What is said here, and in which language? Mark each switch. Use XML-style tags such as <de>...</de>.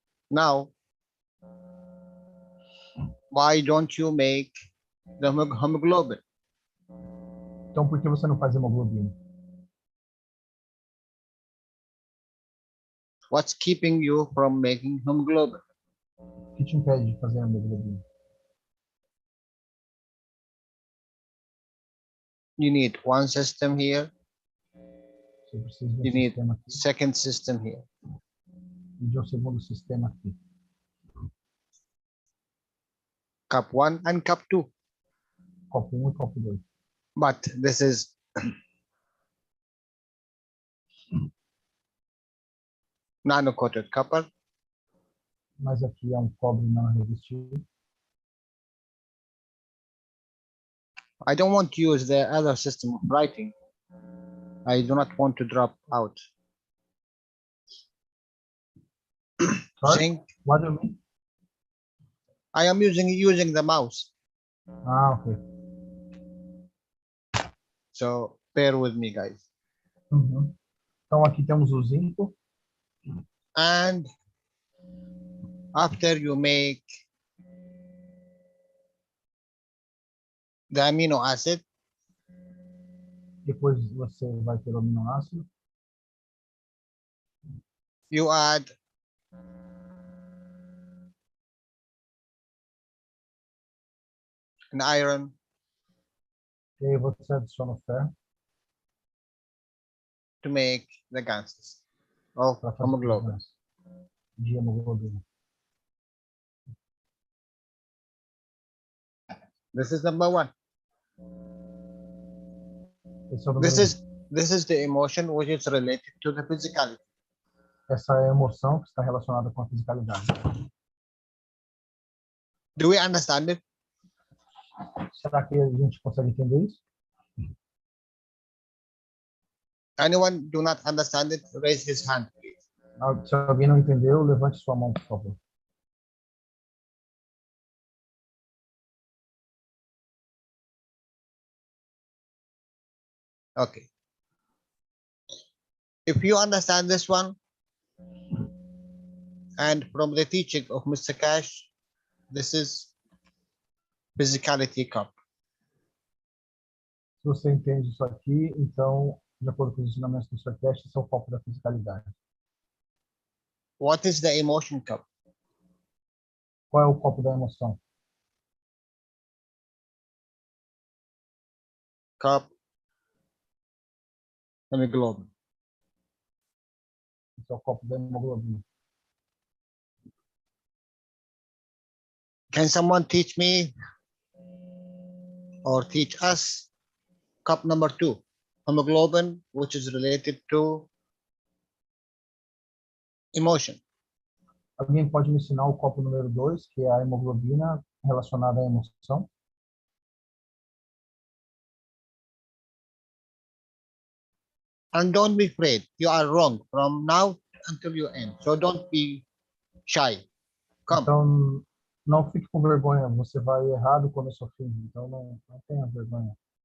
<en>Now, why don't you make the hemoglobin?</en> <pt>Então, por que você não faz hemoglobina?</pt> <en>What's keeping you from making hemoglobin?</en> <pt>O que te impede de fazer hemoglobina?</pt> <en>You need one system here.</en> <pt>Você precisa de um</pt> <en>You need</en> <pt>sistema aqui</pt> <en>second system here.</en> <pt>e de um segundo sistema aqui.</pt> <en>Cup 1 and cup 2.</en> <pt>Copo 1 e copo 2.</pt> <en>But this is nano-coated copper.</en> <pt>Mas aqui é um cobre não revestido.</pt> <en>I don't want to use the other system of writing. I do not want to drop out. Sorry? Zinc. What do you mean? I am using the mouse. Ah, ok. So bear with me, guys. Uhum.</en> <pt>Então, aqui temos o zinco.</pt> <en>And after you make the amino acid,</en> <pt>Depois você vai ter o aminoácido.</pt> <en>you add an iron,</en> <pt>E aí você adiciona o ferro</pt> <en>to make the ganses of</en> <pt>para fazer</pt> <en>hemoglobin.</en> <pt>de hemoglobina.</pt> <en>This is number 1.</en> <pt>Esse é o número um.</pt> <en>This is the emotion which is related to the physicality.</en> <pt>Essa é a emoção que está relacionada com a fisicalidade.</pt> <en>Do we understand it?</en> <pt>Será que a gente consegue entender isso?</pt> <en>Anyone do not understand it, raise his hand, please.</en> <pt>Se alguém não entendeu, levante sua mão, por favor.</pt> <en>Okay. If you understand this one, and from the teaching of Mr. Keshe, this is physicality cup.</en> <pt>Se você entende isso aqui, então, de acordo com os ensinamentos do Sr. Keshe, esse é o foco da fisicalidade.</pt> <en>What is the emotion cup?</en> <pt>Qual é o copo da emoção?</pt> <en>Cup hemoglobin.</en> <pt>Esse é o copo da hemoglobina.</pt> <en>Can someone teach me or teach us cup number 2, hemoglobin, which is related to emotion?</en> <pt>Alguém pode me ensinar o copo número 2, que é a hemoglobina relacionada à emoção?</pt> <en>And don't be afraid. You are wrong from now until you end. So don't be shy. Come.</en> <pt>Então, não fique com vergonha. Você vai errar do começo ao fim. Então, não tenha vergonha.</pt>